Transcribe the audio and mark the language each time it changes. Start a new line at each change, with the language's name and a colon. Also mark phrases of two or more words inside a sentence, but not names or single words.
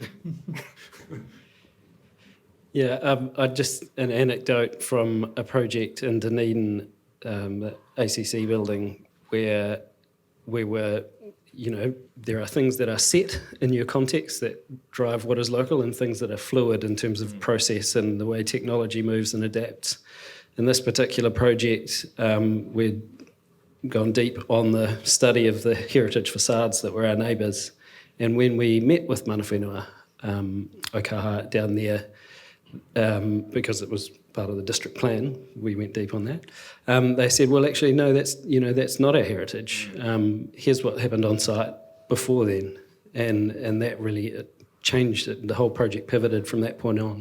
English: Yeah, just an anecdote from a project in Dunedin, the ACC building, where we were, there are things that are set in your context that drive what is local, and things that are fluid in terms of process and the way technology moves and adapts. In this particular project, we'd gone deep on the study of the heritage facades that were our neighbours. And when we met with
Māori: mana whenua,
English: Okaha down there, because it was part of the district plan, we went deep on that. They said, well, actually, no, that's not our heritage. Here's what happened on site before then. And that really changed it. The whole project pivoted from that point on.